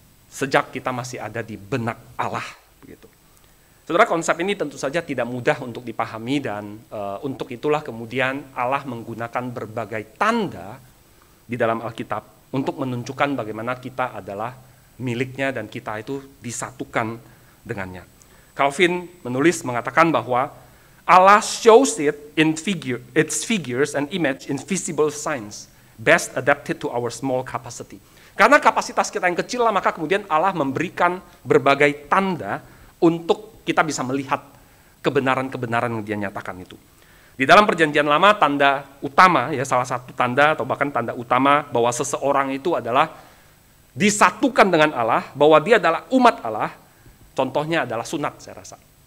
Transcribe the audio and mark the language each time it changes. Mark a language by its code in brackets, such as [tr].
[id] Sejak kita masih ada di benak Allah. Begitu. Saudara, konsep ini tentu saja tidak mudah untuk dipahami dan untuk itulah kemudian Allah menggunakan berbagai tanda di dalam Alkitab untuk menunjukkan bagaimana kita adalah miliknya dan kita itu disatukan dengannya. Calvin menulis mengatakan bahwa [en] Allah shows it in its figures and image in visible signs, best adapted to our small capacity. [id] Karena kapasitas kita yang kecil, maka kemudian Allah memberikan berbagai tanda untuk kita bisa melihat kebenaran-kebenaran yang Dia nyatakan itu. Di dalam Perjanjian Lama, tanda utama, ya salah satu tanda atau bahkan tanda utama bahwa seseorang itu adalah disatukan dengan Allah, bahwa dia adalah umat Allah, contohnya adalah sunat, saya rasa.